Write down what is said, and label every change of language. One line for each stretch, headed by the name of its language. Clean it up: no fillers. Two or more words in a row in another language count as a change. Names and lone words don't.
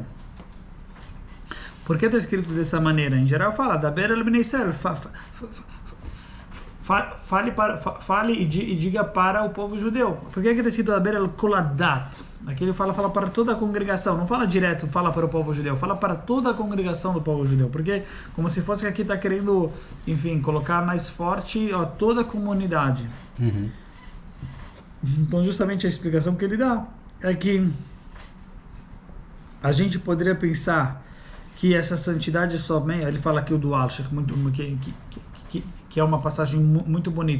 Portuguese: Por que está escrito dessa maneira? Em geral fala
Hebrew: דבר אל בני ישראל,
Portuguese: fale e diga para o povo judeu. Por que está escrito
Hebrew: דבר אל כל העדה?
Portuguese: Aqui ele fala para toda a congregação, não fala direto, fala para o povo judeu, fala para toda a congregação do povo judeu, porque como se fosse que aqui está querendo, enfim, colocar mais forte toda a comunidade. Então justamente a explicação que ele dá é que a gente poderia pensar que essa santidade somente, ele fala aqui o do Al-Sheikh, que é uma passagem muito bonita.